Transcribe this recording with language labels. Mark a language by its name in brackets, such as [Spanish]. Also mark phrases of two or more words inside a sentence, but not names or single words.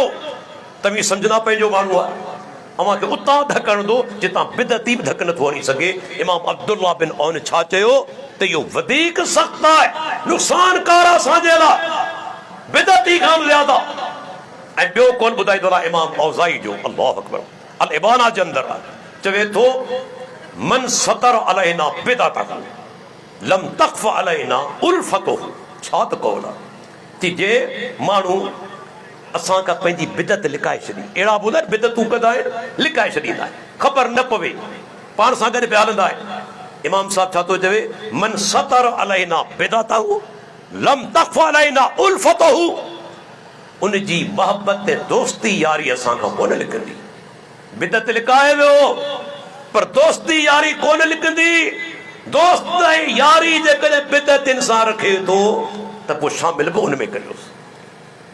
[Sindhi] तव्हीं सम्झंदा पंहिंजो माण्हू आहे, अव्हांखे उतां धकणंदो जितां बिदती बि धक नथो हणी सघे। इमाम अब्दुल्लाह बिन औन छा चयो त इहो वधीक सख़्तु आहे, नुक़सानकार आहे असांजे लाइ, बिदती खां ज़्यादा। ऐं ॿियो कौन ॿुधाईंदो आहे इमाम औज़ाई जो, [Arabic] الله أكبر, [Sindhi] अल इबाना जे अंदरि आहे। चवे थो [Arabic] من ستر علينا بدعته لم تخف علينا ألفته. [Sindhi] छा त कौल आहे कि जे माण्हू असां खां पंहिंजी बिदत लिकाए छॾी, अहिड़ा ॿुधाए बिदतूं कंदा आहिनि, लिकाए छॾींदा आहिनि, ख़बर न पवे, पाण सां गॾु पिया हलंदा आहिनि। इमाम साहब छा थो चवे, [Arabic] من ستر علينا بدعته لم تخف علينا ألفته. [Sindhi] उन जी मोहब्बत दोस्ती यारी असां खां कोन लिकंदी। बिदत लिकाए वियो पर दोस्ती यारी कोन लिकंदी। दोस्त ऐं यारी जेकॾहिं बिदतिन सां रखे थो त पोइ शामिल बि उन में करियोसि।